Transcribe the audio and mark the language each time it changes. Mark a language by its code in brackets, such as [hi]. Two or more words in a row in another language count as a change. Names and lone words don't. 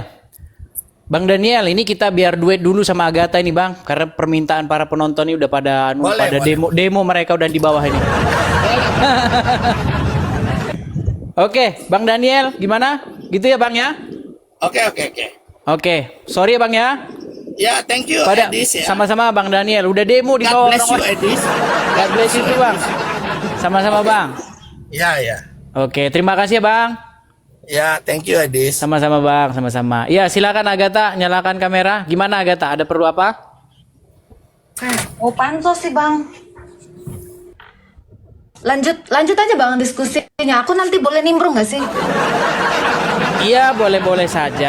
[id] Bang Daniel, ini kita biar duet dulu sama Agatha ini, Bang, karena permintaan para penonton ini udah pada demo mereka udah di bawah ini. Oke, Bang Daniel, gimana? Gitu ya, Bang ya? Oke, sorry ya, Bang ya. Ya, [en] thank you, [id] Edis ya. Sama-sama Bang Daniel, udah demo di bawah. [en] God bless you, Edis. God bless you too, [id] Bang. Sama-sama, Bang. Ya. Oke, terima kasih ya, Bang. Ya, [en] thank you, Edis. [id] Sama-sama, Bang, sama-sama. Ya, silakan Agatha, nyalakan kamera. Gimana Agatha? Ada perlu apa? Oh, pansos sih, Bang. Lanjut aja, Bang, diskusinya. Aku nanti boleh nimbrung nggak sih? Iya, boleh-boleh saja.